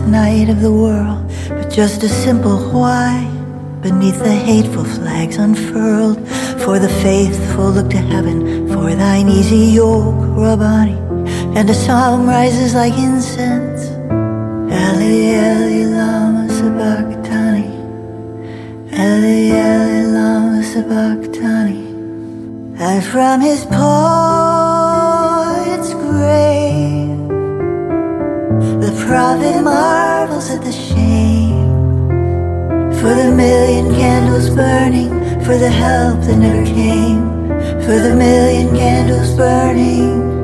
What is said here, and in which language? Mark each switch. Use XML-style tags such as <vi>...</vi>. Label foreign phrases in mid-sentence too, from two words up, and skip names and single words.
<en>night of the world, but just a simple why beneath the hateful flags unfurled. For the faithful look to heaven, for thine easy yoke, Rabbani, and a psalm rises like incense.</en> <arc>Eli, Eli, lama sabachthani. Eli, Eli, lama sabachthani.</arc> <en>And from his poet's grave, the prophet marvels at the shame. For the million candles burning, for the help that never came, for the million candles burning.</en>